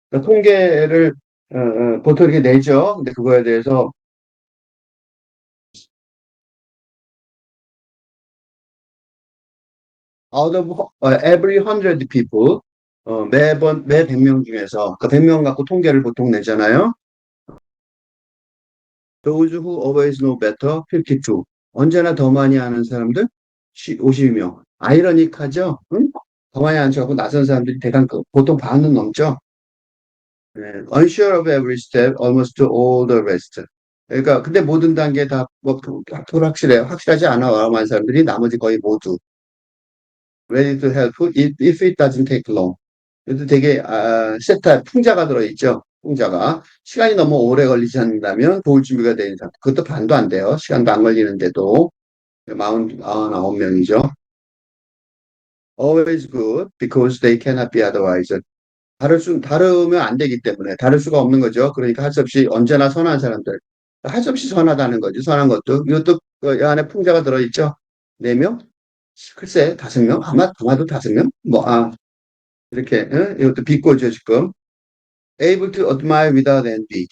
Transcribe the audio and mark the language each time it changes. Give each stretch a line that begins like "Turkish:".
Korean: 그러니까 통계를 보통 이렇게 내죠. 근데 그거에 대해서
English: out of every 100 people
Korean: 매번 매 100명 중에서 그 100명 갖고 통계를 보통 내잖아요.
English: Those who always know better 52.
Korean: 언제나 더 많이 아는 사람들 52명. 아이러니하죠? 응? 더 많이 아는 척하고 낯선 사람들이 대강 보통 반은 넘죠.
English: 네, unsure of every step, almost all the rest.
Korean: 그러니까 근데 모든 단계 다뭐 불확실해 확실하지 않아 많은 사람들이 나머지 거의 모두
English: ready to help if it doesn't take long.
Korean: 그래도 되게 세타 풍자가 들어있죠. 풍자가 시간이 너무 오래 걸리지 않는다면 도울 준비가 되는 사람 그것도 반도 안 돼요. 시간도 안 걸리는데도 49명이죠.
English: Always good because they cannot be otherwise.
Korean: 다르면 안 되기 때문에, 다를 수가 없는 거죠. 그러니까 할 수 없이 언제나 선한 사람들. 할 수 없이 선하다는 거지, 선한 것도. 이것도 그 안에 풍자가 들어있죠. 4명? 글쎄, 5명? 아마도 5명? 이렇게, 이것도 비꼬죠, 지금.
English: Able to admire without envy.